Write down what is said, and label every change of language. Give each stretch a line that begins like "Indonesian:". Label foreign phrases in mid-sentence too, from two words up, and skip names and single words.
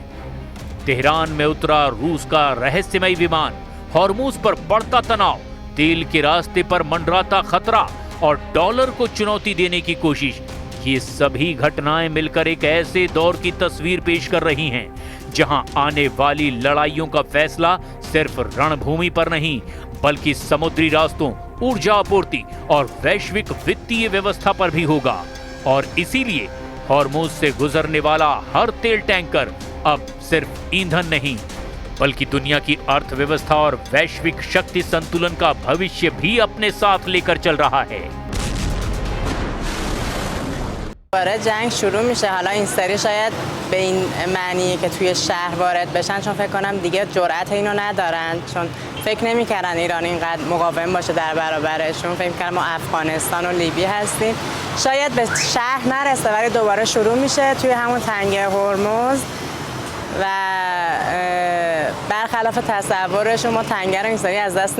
Hindi: तेहरान में उतरा रूस का रहस्यमय विमान, हॉर्मुज पर बढ़ता तनाव, तेल के रास्ते पर मंडराता खतरा और डॉलर को चुनौती देने की कोशिश, ये सभी घटनाएं मिलकर एक ऐसे दौर की तस्वीर पेश कर रही हैं जहां आने वाली लड़ाइयों का फैसला सिर्फ रणभूमि पर नहीं बल्कि समुद्री रास्तों, ऊर्जा आपूर्ति और वैश्विक वित्तीय व्यवस्था पर भी होगा। और इसीलिए हॉर्मुज से गुजरने वाला हर तेल टैंकर अब सिर्फ ईंधन नहीं बल्कि दुनिया की अर्थव्यवस्था और वैश्विक शक्ति संतुलन का भविष्य भी अपने साथ लेकर चल रहा है।
Persian: وارد جنگ شروع میشه. حالا این سری شاید به این معنیه که توی شهر وارد بشن، چون فکر کنم دیگه جرأت اینو ندارن، چون فکر نمی‌کردن ایران اینقدر مقاوم باشه در برابرشون. فکر می‌کردن ما افغانستان و لیبی هستیم. شاید به شهر نرسه ولی دوباره شروع میشه توی همون تنگه هرمز و برخلاف تصورشون ما تنگه رو این سری از دست